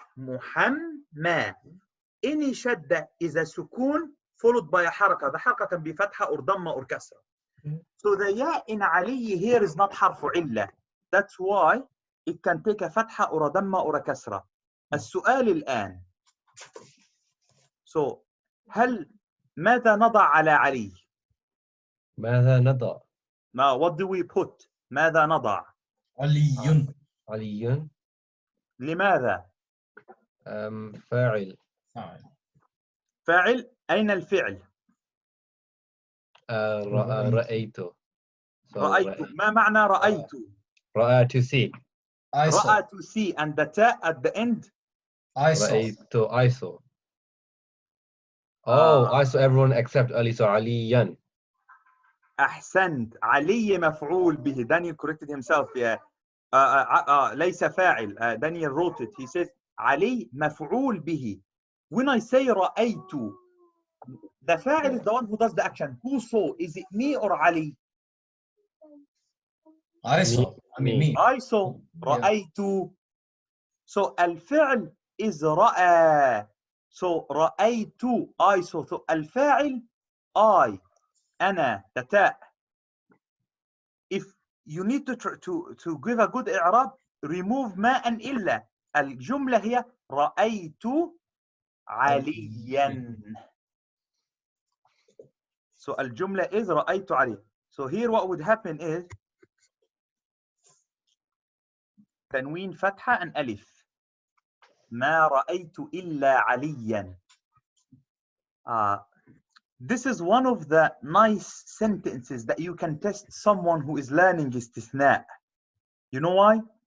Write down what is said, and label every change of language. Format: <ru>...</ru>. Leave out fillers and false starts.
<en>Muhammad. Any shadda is a sukun followed by a haraka. The haraka can be fatha or dhamma or kasra. So the ya in Ali here is not harfu illa. That's why it can take a fatha or a dhamma or a kasra.</en> <ar>السؤال الآن. So ماذا نضع على علي؟ ماذا نضع؟</ar> <en>Now what do we put؟</en> <ar>ماذا نضع؟ علي. علي. لماذا؟ فاعل. فاعل. أين الفعل؟ رأيت. رأيت. ما معنى رأيت؟</ar> <en>رأى to see. I saw. رأى to see, and the ta at the end? I saw. رأيت. I saw. Oh, I saw everyone except Ali.</en> <ar>So عليا. أحسنت. علي مفعول به.</ar> <en>Daniel corrected himself. Yeah.</en> <ar>ليس فاعل.</ar> <en>Daniel wrote it. He says علي مفعول به. When I say رأيت, the فاعل is the one who does the action. Who saw? Is it me or Ali? I saw. I mean me. I saw. رأيت. So الفعل is رأى. So رأيت. I saw. So الفاعل I. أنا. The تاء. If you need to give a good إعراب, remove ما and إلا.</en> <ar>الجملة هي رأيت عليا. So الجملة is رأيت عليا.</ar> <en>So here what would happen is تنوين فتحة and ألف.</en> <ar>ما رأيت إلا عليا.</ar> <en>This is one of the nice sentences that you can test someone who is learning استثناء. You know why?</en>